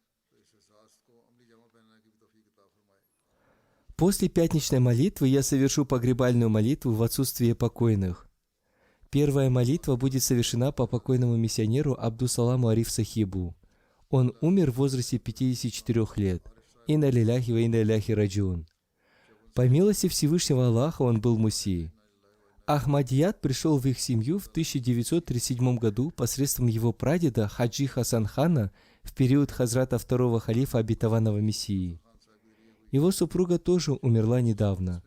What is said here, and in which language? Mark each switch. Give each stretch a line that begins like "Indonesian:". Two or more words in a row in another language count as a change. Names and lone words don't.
Russian: После пятничной молитвы я совершу погребальную молитву в отсутствие покойных. Первая молитва будет совершена по покойному миссионеру Абдусаламу Ариф Сахибу. Он умер в возрасте 54 лет.
Arabic: إنا لله وإنا إليه راجعون.
Russian: По милости Всевышнего Аллаха он был муси. Ахмадият пришел в их семью в 1937 году посредством его прадеда Хаджи Хасан хана в период хазрата второго халифа Обетованного Мессии. Его супруга тоже умерла недавно.